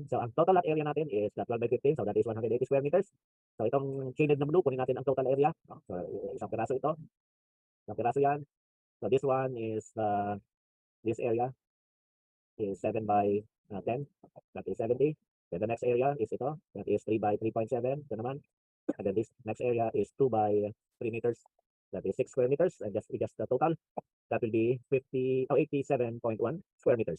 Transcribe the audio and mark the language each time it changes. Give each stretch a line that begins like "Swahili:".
English: So ang total lot area natin is 12 by 15, so that is 180 square meters.
Filipino: So itong shaded na blue, kunin natin ang total area. So isang piraso ito, isang piraso yan.
English: So this one is, this area is 7 by 10, that is 70. Then the next area is ito, that is 3 by 3.7,
Filipino: ito naman.
English: And then this next area is 2 by 3 meters, that is 6 square meters, and just the total, that will be 87.1 square meters.